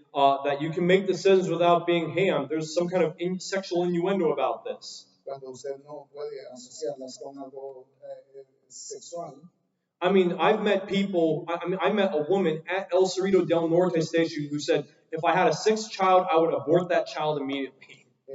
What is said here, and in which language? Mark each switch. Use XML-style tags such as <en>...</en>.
<en>That you can make decisions without being, hey, there's some kind of sexual innuendo about this.</en> <es>cuando usted no puede asociarlas con algo sexual.</es> <en>I mean, I've met people, I met a woman at El Cerrito del Norte station who said, if I had a sixth child, I would abort that child immediately.</en>